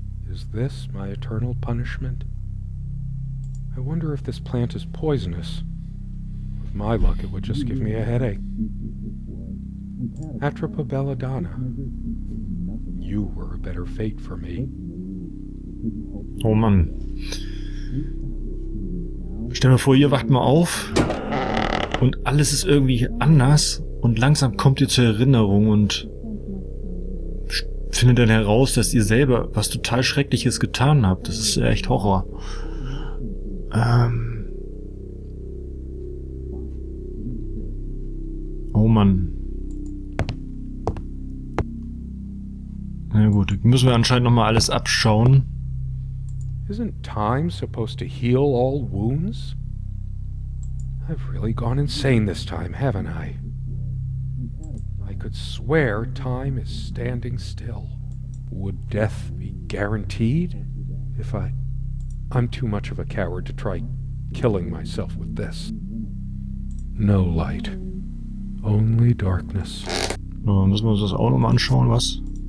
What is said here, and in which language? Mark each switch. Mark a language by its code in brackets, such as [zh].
[en] Is this my eternal punishment? I wonder if this plant is poisonous. With my luck, it would just give me a headache. Atropa belladonna. You were a better fate for me. [de] Oh Mann. Stell dir vor, ihr wacht mal auf und alles ist irgendwie anders und langsam kommt ihr zur Erinnerung und findet dann heraus, dass ihr selber was total Schreckliches getan habt. Das ist echt Horror. Oh Mann. Na gut, müssen wir anscheinend nochmal alles abschauen. [en] Isn't time supposed to heal all wounds? I've really gone insane this time, haven't I? I could swear time is standing still. Would death be guaranteed if I'm too much of a coward to try killing myself with this. No light. Only darkness. [de] So, müssen wir uns das auch nochmal anschauen, was?